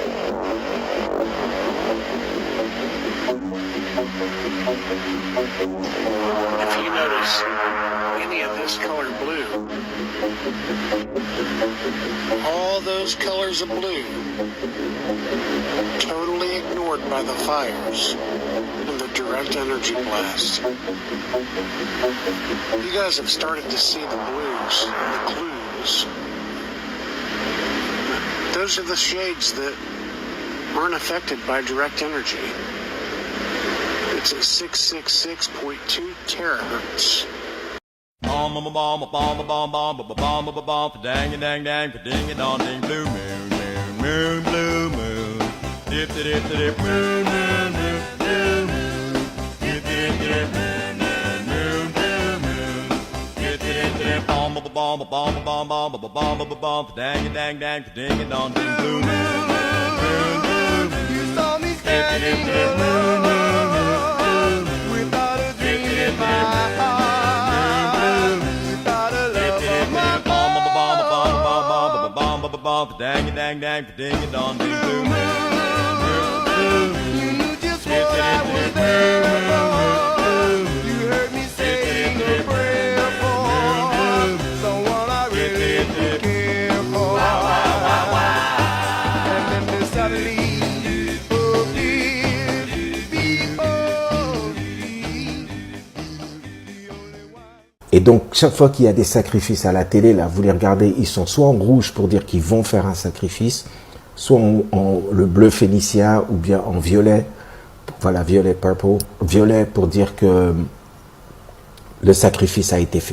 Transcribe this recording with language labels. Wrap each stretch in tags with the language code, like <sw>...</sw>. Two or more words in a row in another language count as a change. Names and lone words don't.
<en>If you notice any of this color blue, all those colors of blue, totally ignored by the fires and the direct energy blast. You guys have started to see the blues and the clues. Those are the shades that aren't affected by direct energy. It's at 666.2 terahertz. Bomb bomb bomb bomb bomb bomb bomb bomb bomb dang dang dang ding it on ding blue moon moon moon blue moon dip dip dip moon moon moon dip dip dip moon moon moon dip dip dip bomb bomb bomb bomb bomb bomb bomb bomb dang dang dang ding it on ding blue moon moon moon you saw me standing alone without a dream in my heart. Dang dang dang ding it on ding blue moon. You knew just what I was there for. You heard me sing a prayer for someone I really did care for. And then suddenly,</en> <fr>Et donc, chaque fois qu'il y a des sacrifices à la télé, là, vous les regardez, ils sont soit en rouge pour dire qu'ils vont faire un sacrifice, soit en le bleu phénicien ou bien en violet, voilà, violet, purple, violet pour dire que le sacrifice a été fait.</fr>